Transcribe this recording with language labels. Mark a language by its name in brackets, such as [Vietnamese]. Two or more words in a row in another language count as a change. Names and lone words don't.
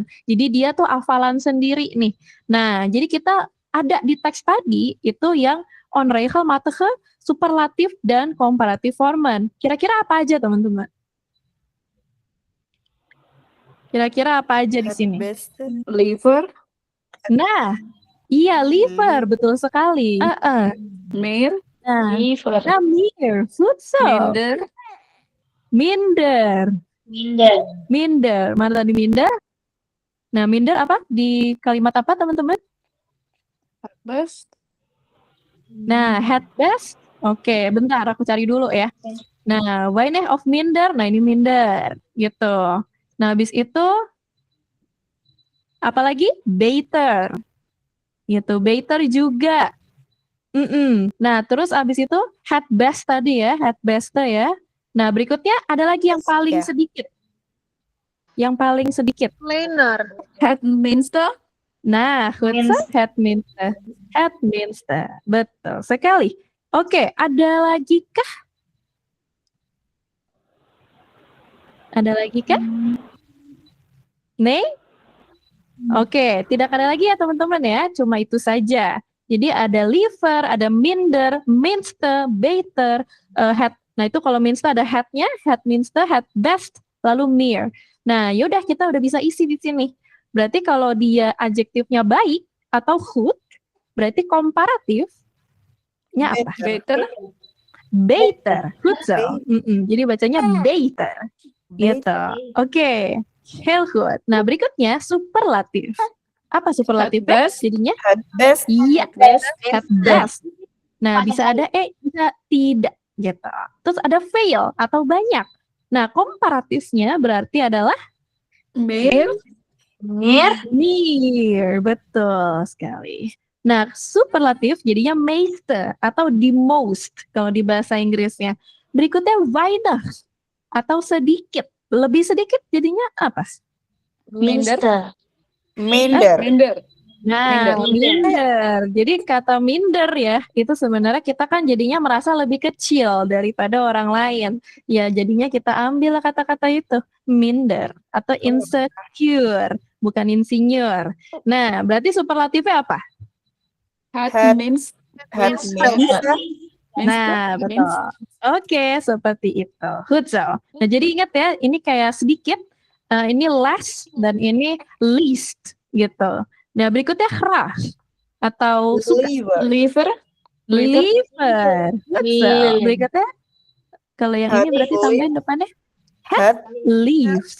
[Indonesian] Jadi dia tuh hafalan sendiri nih. Nah, jadi kita ada di teks tadi itu yang onregelmatige, superlatif dan komparatif vormen. Kira-kira apa aja, teman-teman? Kira-kira apa aja di sini? [Dutch] Liver. [Indonesian] Nah, iya, liver, betul sekali. [Dutch] Meer. [Indonesian] Nah, [Dutch] Liver. nah meer, voedsel. Minder. [Indonesian] Mana tadi minder? Nah, minder apa? Di kalimat apa, teman-teman? [Dutch] Best. [Indonesian] Nah, [Dutch] het best. [Indonesian] Oke, bentar aku cari dulu ya. Nah, [Dutch] Weine of minder. [Indonesian] Nah, ini minder gitu. Nah, habis itu apalagi? Beter. Gitu. Beter juga. Nah, terus habis itu [Dutch] het best [Indonesian] tadi ya, [Dutch] het beste ya. [Indonesian] Nah, berikutnya ada lagi yang paling sedikit. Yang paling sedikit. [Dutch] Kleiner. Het minste. Nah, goed zo, het minste. Het minste. [Indonesian] Betul sekali. Oke, ada lagi kah? Ada lagi kah? [Dutch] Nee? [Indonesian] Oke, tidak ada lagi ya teman-teman ya, cuma itu saja. Jadi ada liever, ada minder, minste, beter, het. Nah itu kalau minste ada het-nya, [Dutch] het minste, het best, [Indonesian] lalu meer. Nah yaudah kita udah bisa isi di sini. Berarti kalau dia adjektifnya baik atau goed, berarti komparatifnya apa? [Dutch] Beter. Beter, goed zo. [Indonesian] Jadi bacanya beter. Gitu. Oke, [Dutch] heel goed. [Indonesian] Nah berikutnya superlatif. Apa superlatifnya? Jadinya [Dutch] Het best. [Indonesian] iya, [Dutch] het best. [Indonesian] Nah bisa ada bisa tidak gitu. Terus ada veel atau banyak. Nah komparatifnya berarti adalah [Dutch] Meer. Meer, [Indonesian] betul sekali. Nah, superlatif jadinya meeste atau [English] the most [Indonesian] kalau di bahasa Inggrisnya. Berikutnya weinig atau sedikit. Lebih sedikit jadinya apa? [Dutch] Minder. Minder. Nah, minder. [Indonesian] Jadi kata minder ya, itu sebenarnya kita kan jadinya merasa lebih kecil daripada orang lain. Ya, jadinya kita ambil kata-kata itu, minder atau insecure, bukan insinyur. Nah, berarti superlatifnya apa? [Dutch] Het minste. [Indonesian] Nah, betul. Oke, seperti itu. [Dutch] Goed zo. [Indonesian] Nah, jadi ingat ya, ini kayak sedikit, ini less dan ini least gitu. Nah, berikutnya graag atau suka. [Dutch] Liever. Liever. [Indonesian] Betul. Berikutnya kalau yang ini berarti tambahin depannya [Dutch] het leaves.